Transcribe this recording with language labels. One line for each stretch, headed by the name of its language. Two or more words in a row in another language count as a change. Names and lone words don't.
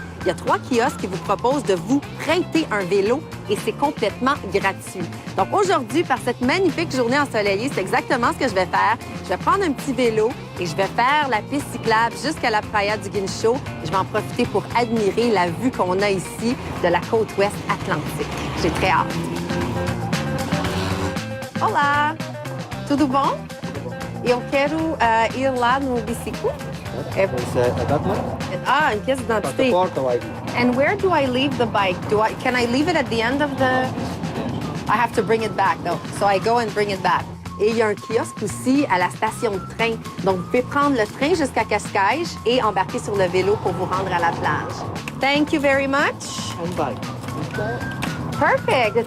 French: Il y a 3 kiosques qui vous proposent de vous prêter un vélo et c'est complètement gratuit. Donc aujourd'hui, par cette magnifique journée ensoleillée, c'est exactement ce que je vais faire. Je vais prendre un petit vélo et je vais faire la piste cyclable jusqu'à la Praia do Guincho. Je vais en profiter pour admirer la vue qu'on a ici de la côte ouest atlantique. J'ai très hâte.
Portuguese: Olá, tudo bom? Eu quero ir lá no biciclo.
French: Ah, em pièce d'identité.
English: And where do I leave the bike? Can I leave it at the end of the... I have to bring it back, though. So I go and bring it back.
French: Et il y a un kiosque aussi à la station de train. Donc, vous pouvez prendre le train jusqu'à Cascais et embarquer sur le vélo pour vous rendre à la plage.
English: Thank you very much. Perfect.